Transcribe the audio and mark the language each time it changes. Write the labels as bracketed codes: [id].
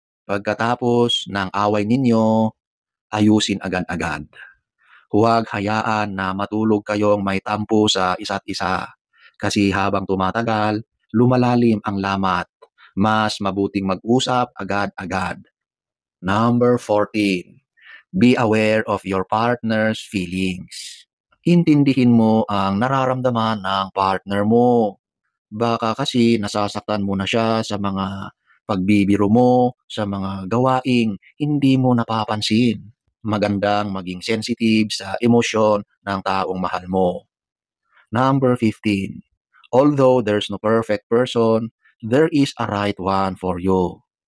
[tl] Pagkatapos ng away ninyo, ayusin agad-agad. Huwag hayaan na matulog kayong may tampo sa isa't isa. Kasi habang tumatagal, lumalalim ang lamat. Mas mabuting mag-usap agad-agad. [en] Number 14, be aware of your partner's feelings. [tl] Intindihin mo ang nararamdaman ng partner mo. Baka kasi nasasaktan mo na siya sa mga pagbibiro mo, sa mga gawaing hindi mo napapansin. Magandang maging sensitive sa emosyon ng taong mahal mo. [en] Number 15, although there's no perfect person, there is a right one for you.